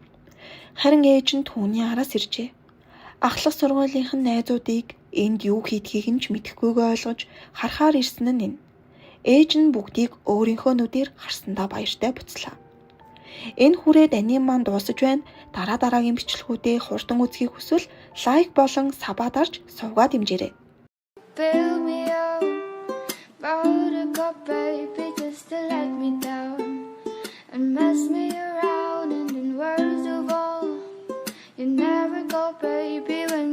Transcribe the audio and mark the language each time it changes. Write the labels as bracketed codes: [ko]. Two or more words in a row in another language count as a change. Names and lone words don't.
[mn] Харин ээж нь түүний араас иржээ. Ахлах сургуулийнх нь найзуудыг энд юу хийдгийг нь ч мэдэхгүйгээ ойлгож харахаар ирсэн нь энэ. Ээж нь бүгдийг өөрийнхөө нүдээр харсандаа баяртай буцлаа. Энэ хүрээд анийн маань дуусаж байна. Дараагийн бичлэгүүдээ хурдан үзхийг хүсвэл лайк болон сабаа дарж сувгаад дэмжээрэй. [en] Build me up, brought a cup, baby, just to let me down and mess me around, and in words of all, you never go, baby.